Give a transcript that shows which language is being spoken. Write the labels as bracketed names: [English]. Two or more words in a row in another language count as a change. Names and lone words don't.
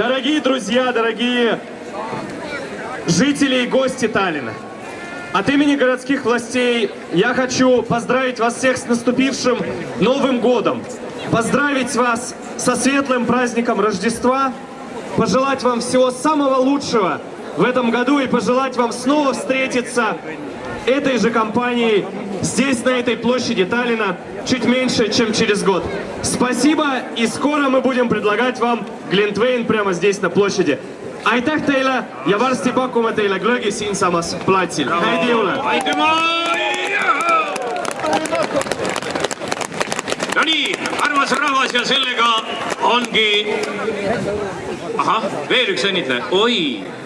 [Russian] Дорогие друзья, дорогие жители и гости Таллина, от имени городских властей я хочу поздравить вас всех с наступившим Новым годом, поздравить вас со светлым праздником Рождества, пожелать вам всего самого лучшего в этом году и пожелать вам снова встретиться этой же компанией здесь, на этой площади Таллина, чуть меньше, чем через год. Спасибо, и скоро мы будем предлагать вам глинтвейн прямо здесь, на площади. [Estonian] Aitäh teile ja varsti pakume teile glögi siinsamas platsil. Häid jõule! No nii, armas rahvas, ja sellega ongi... Ahah, veel üks õnnitle. Oi!